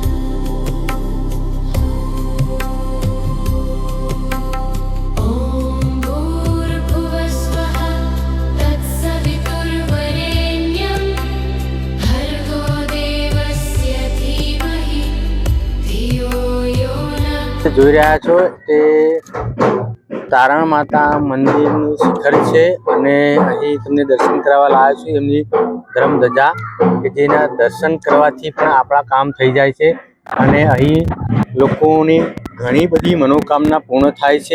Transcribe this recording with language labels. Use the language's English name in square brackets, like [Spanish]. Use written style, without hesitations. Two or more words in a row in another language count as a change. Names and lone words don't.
[Sanskrit] ॐ भूर्भुवस्वः तत्सवितुर्वरेण्यं भर्गो देवस्य धीमहि धियो यो न. [Gujarati] જોઈ રહ્યા છો તે તારણ માતા મંદિરનું શિખર છે અને અહીં તમને દર્શન કરાવવા લાવ્યા છું એમની ધર્મધજા કે જેના દર્શન કરવાથી પણ આપણા કામ થઈ જાય છે અને અહીં લોકોની ઘણી બધી મનોકામના પૂર્ણ થાય છે.